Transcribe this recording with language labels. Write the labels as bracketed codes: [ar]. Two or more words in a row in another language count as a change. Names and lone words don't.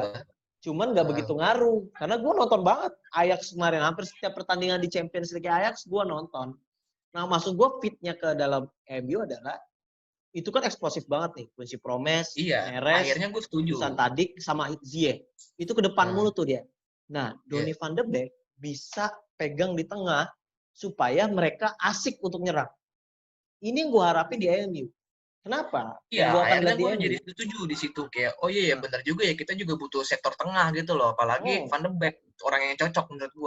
[id] Cuman nggak begitu ngaruh. Karena gue nonton banget Ajax kemarin. Hampir setiap pertandingan di Champions League Ajax gue nonton. Nah maksud gue fitnya ke dalam MU adalah itu kan eksplosif banget nih. Quincy Promes, Iya, Neres, akhirnya gue setuju. Dusan Tadic, sama Ziyech. Itu ke depan Nah, mulu tuh dia. Nah, iya. Donny van de Beek bisa pegang di tengah supaya mereka asik untuk nyerang. Ini yang gue harapin di MU. Kenapa? Iya, Yang gue akan akhirnya lihat di gue MU. jadi setuju di situ kayak oh iya ya benar juga ya kita juga butuh sektor tengah gitu loh, apalagi Hmm, Van de Beek orang yang cocok menurut gue